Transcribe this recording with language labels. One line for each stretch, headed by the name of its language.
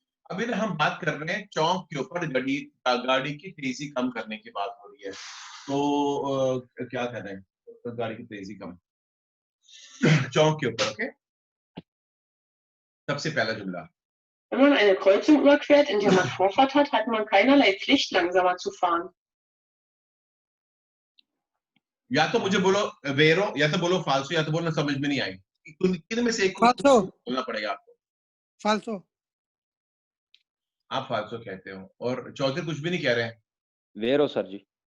Hindi: अभी ना हम बात कर रहे हैं चौक के ऊपर गाड़ी की तेजी कम करने की बात हो रही है, तो क्या कर रहे हैं? तो गाड़ी की तेजी कम चौक के ऊपर, ओके? सबसे पहला जुमला,
German: Wenn man eine Kreuzung überquert, in der man Vorfahrt hat, hat man keinerlei Pflicht, langsamer zu fahren.
Hindi: या तो मुझे बोलो वेरो, या तो बोलो फाल्सो, या तो बोलो समझ में नहीं आई, किन में से एक
Italian: फाल्सो
Hindi: बोलना पड़ेगा आपको।
Italian: फाल्सो।
Hindi: आप फाल्सो कहते हो और चौधरी कुछ भी नहीं कह रहे हैं। वेरो सर जी।